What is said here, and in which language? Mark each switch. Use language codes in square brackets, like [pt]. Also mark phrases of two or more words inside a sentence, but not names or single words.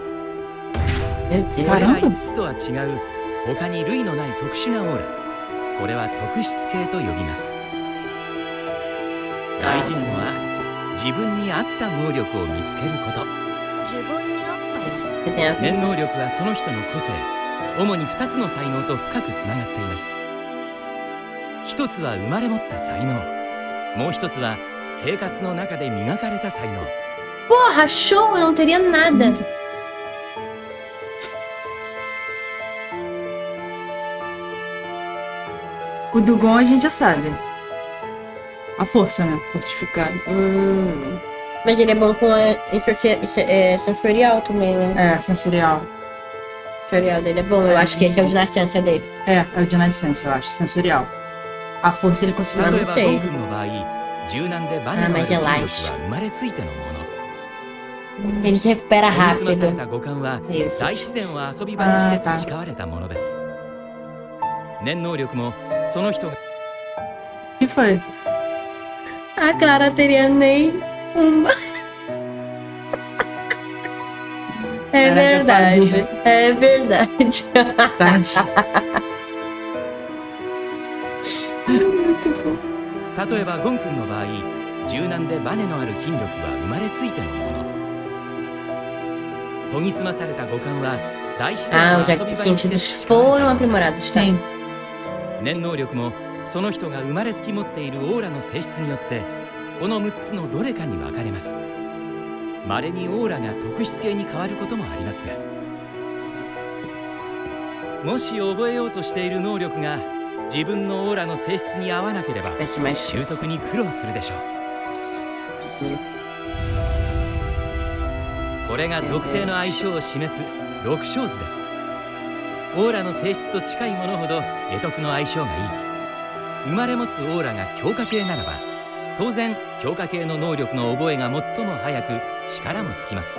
[pt] Meu [ja] こ [pt] Deus. [ja] れは [pt] Caramba [ja] 5つとは違う他に類のない特殊なオーラ、これは特質系と呼びます。大事なのは自分に合った能力を見つけること。自分に合っ [pt] Que tem a ver. [ja] 念能力はその人の個性、主に2つの才能と深くつながっています。一つは生まれ持った才能、もう一つは生活の中で磨かれた才能。 [pt] Porra, show! Eu não teria nada. O do Gon a gente já sabe. A força, né? Fortificado. Mas ele é bom com sensorial também, né? É, sensorial. O sensorial dele é bom. Eu acho que esse é o de nascença dele. É o de nascença, eu acho. Sensorial. A força ele conseguiu. [ja] 例えばせいゴン君の場合、柔軟でバネのある筋力は生まれついてのもの。 [pt] Ele se recupera [ja] 研ぎ澄まされ [pt] rápido. [ja] た五感は [pt] Isso. [ja] 大自然を遊び場にして培われたものです。念能力もその人が [pt] O que foi? A Clara teria nem uma. É verdade. É verdade. Muito bom. [ja] 例えばゴン君の場合、柔軟でバネのある筋力は生まれついてのもの。研ぎ澄まされた五感は大自然 [pt] Ah, [ja] を [pt] os [ja] 遊び場にして [pt] sentidos [ja] 培われ [pt] foram [ja] たものです [pt] aprimorados, tá? Sim. [ja] 念能力もその人が生まれつき持っているオーラの性質によってこの6つのどれかに分かれます。稀にオーラが特質系に変わることもありますが、もし覚えようとしている能力が自分のオーラの性質に合わなければ [pt] Vai ser mais [ja] 習 [pt] difícil. [ja] 得に苦労するでしょう。これが属性の相性を示す六小図です。オーラの性質と近いものほど会得の相性がいい。生まれ持つオーラが強化系ならば、当然強化系の能力の覚えが最も早く力もつきます。